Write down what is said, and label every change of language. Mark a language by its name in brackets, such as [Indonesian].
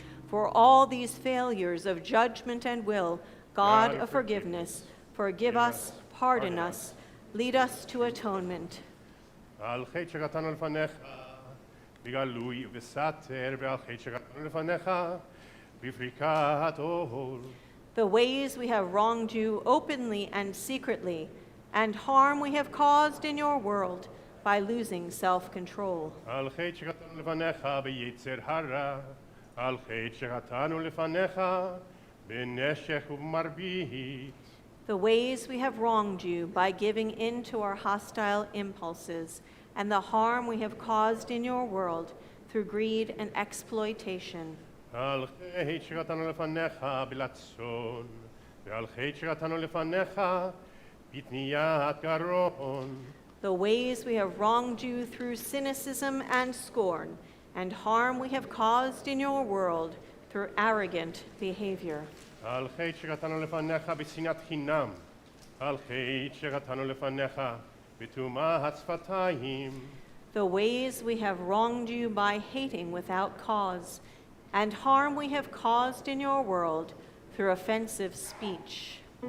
[English] For all these failures of judgment and will, God of forgiveness, forgive us, pardon us, lead us to atonement. [Hebrew] על חטא שחטאנו לפניך בגלוי ובסתר, ועל חטא שחטאנו לפניך בפריקת עול. [English] The ways we have wronged you openly and secretly, and harm we have caused in your world by losing self-control. [Hebrew] על חטא שחטאנו לפניך ביצר הרע, על חטא שחטאנו לפניך בנשך ובמרבית. [English] The ways we have wronged you by giving in to our hostile impulses, and the harm we have caused in your world through greed and exploitation. [Hebrew] על חטא שחטאנו לפניך בלצון, ועל חטא שחטאנו לפניך בתניית גרון, [English] the ways we have wronged you through cynicism and scorn, and harm we have caused in your world through arrogant behavior. [Hebrew] על חטא שחטאנו לפניך בשנאת חינם, על חטא שחטאנו לפניך בטומאת שפתיים, [English] The ways we have wronged you by hating without cause, and harm we have caused in your world through offensive speech.